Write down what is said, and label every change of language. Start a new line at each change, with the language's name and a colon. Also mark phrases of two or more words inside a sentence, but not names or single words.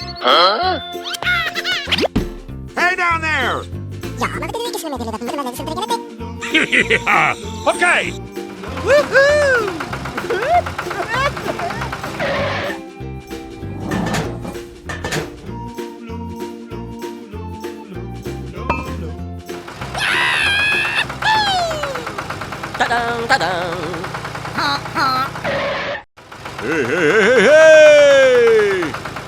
English: Hey down there! Yeah. Okay. Ta-dang, ta-dang. Hey, hey, hey, hey, hey!